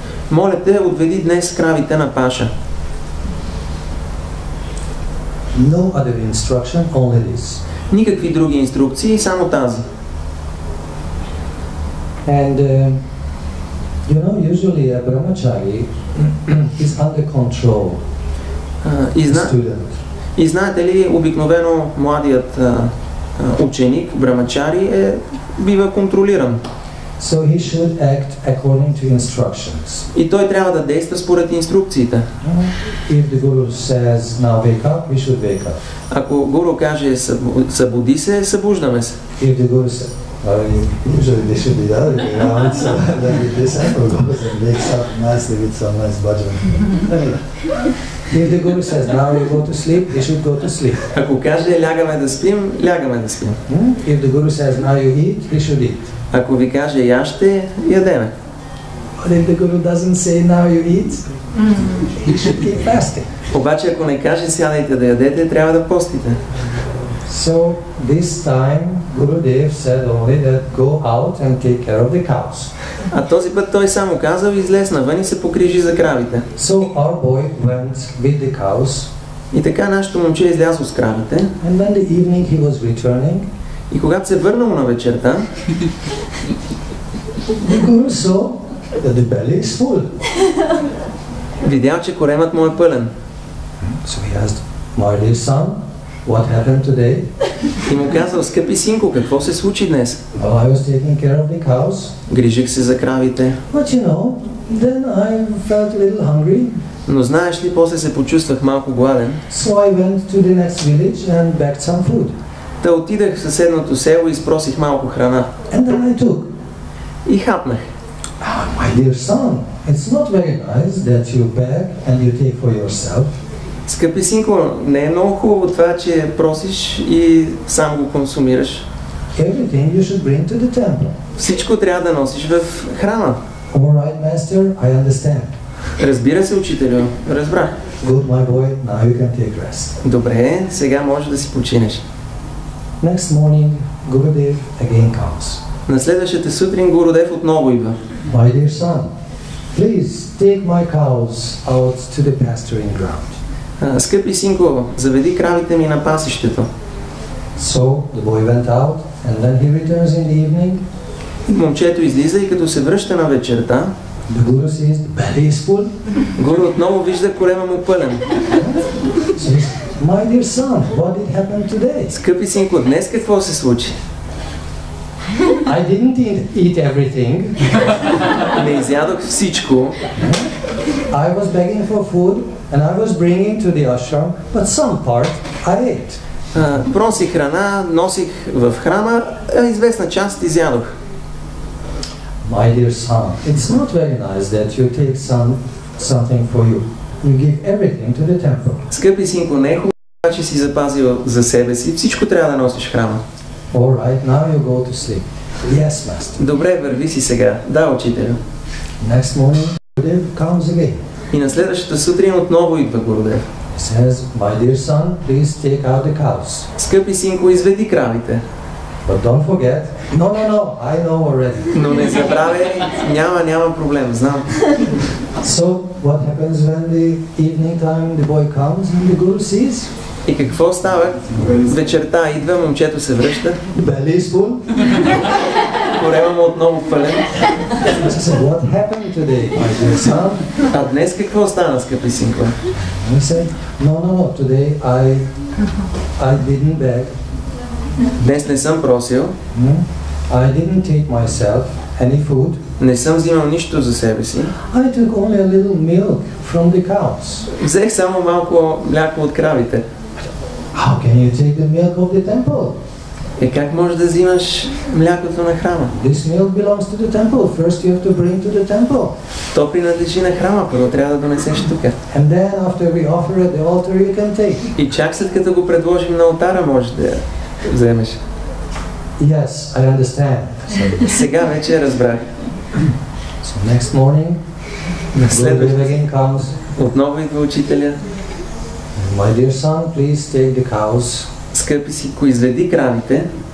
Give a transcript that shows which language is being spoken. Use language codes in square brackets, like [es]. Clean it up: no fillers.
[bg] Моля те, отведи днес кравите на паша. [en] No other instruction, only this. [bg] Никакви други инструкции, само тази. [en] And you know, usually a brahmachari is under control, student. [bg] И знаете ли, обикновено младият ученик, брамачари, бива контролиран. [en] So he should act according to instructions. [bg] И той трябва да действа според инструкциите. [en] If the guru says, now wake up, we should wake up. [bg] Ако гуру каже, събуди се, събуждаме се. [en] If the guru says, usually they should be the other way around, so then the disciple goes and wakes up nicely with some nice bhajan. If the guru says, now you go to sleep, you should go to sleep. [bg] Ако каже, лягаме да спим, лягаме да спим. [en] If the guru says, now you eat, you should eat. [bg] Ако ви каже, яще, ядеме. [en] But if the guru doesn't say, now you eat, you should keep fasting. [bg] Обаче, ако не каже, сядайте да ядете, трябва да постите. [en] So this time Gurudev said only that go out and take care of the cows. [bg] А този път той само казал, излез навън и се погрижи за кравите. [en] So our boy went with the cows. [bg] И така нашето момче излязло с кравите. [en] And when the evening he was returning, [bg] И когато се върнал на вечерта, [en] the Guru saw that the belly is full. [bg] видял, че коремът му е пълен. [en] So he asked, my dear son, what happened today? [bg] И му казал, скъпи синко, какво се случи днес? [en] Well, I was taking care of the cows. [bg] Грижих се за кравите. [en] But you know, then I felt a little hungry. [bg] Но знаеш ли, после се почувствах малко гладен. [en] So I went to the next village and bagged some food. [bg] Та отидах в съседното село и изпросих малко храна. [en] And then I took. [bg] И хапнах. [en] My dear son, it's not very nice that you beg and you take for yourself. [bg] Скъпи синко, не е много хубаво това, че просиш и сам го консумираш. [en] Everything you should bring to the temple. [bg] Всичко трябва да носиш в храма. [en] All right, master, I understand. [bg] Разбира се, учителю, разбрах. [en] Good, my boy, now you can take rest. [bg] Добре, сега можеш да си починеш. [en] Next morning, Gurudev again comes. [bg] На следващата сутрин Гурудев отново идва. [en] My dear son, please take my cows out to the pasturing ground. [bg] Скъпи синко, заведи кравите ми на пасището. [en] So the boy went out, and then he returns in the evening. [bg] Момчето излиза и като се връща на вечерта, [en] The Guru sees the belly is full. [bg] Гуру отново вижда корема му пълен. [en] So he says, my dear son, what did happen today? [bg] Скъпи синко, днес какво се случи? [en] I didn't eat everything. [bg] Не изядох всичко. [en] I was begging for food, and I was bringing to the ashram, but some part I ate. [bg] Просих храна, носих в храма, а известна част изядох. [en] My dear son, it's not very nice that you take something for you. You give everything to the temple. [bg] Скъпи синко, не е хубаво, че си запазил за себе си. Всичко трябва да носиш в храма. [en] All right, now you go to sleep. Yes, master. [bg] Добре, върви си сега. Да, учителю. [en] Next morning, Gurudev comes again. [bg] И на следващата сутрин отново идва Гурудев. [en] He says, my dear son, please take out the cows. [bg] Скъпи синко, изведи кравите. [en] But don't forget, no, I know already. [bg] Но не забравяй, няма проблем, знам. [en] So, what happens when the evening time the boy comes and the Guru sees? [bg] И какво става? Вечерта идва, момчето се връща. [en] The belly is full. [bg] Корема му отново пълен. [en] He said, what happened today, my dear son? [bg] А днес какво стана, скъпи синко? [en] And he said, no, today I didn't beg. [bg] Днес не съм просил, [en] I didn't take myself any food. [bg] не съм взимал нищо за себе си. [en] I took only a little milk from the cows. [bg] Взех само малко мляко от кравите. [en] How can you take the milk of the temple? [bg] Как можеш да взимаш млякото на храма? [en] This milk belongs to the temple. First you have to bring to the temple. [bg] То принадлежи на храма, първо трябва да донесеш тук. [en] And then after we offer at the altar you can take. [bg] И чак след като го предложим на алтара можеш да я вземеш. [en] Yes, I understand. [bg] Сега вече разбрах. [en] So next morning, [bg] На [en] Gurudev [bg] следващия [en] again comes. [bg] отново идва учителя. [en] My dear son, please take the cows. [bg] Скъпи си, изведи кравите.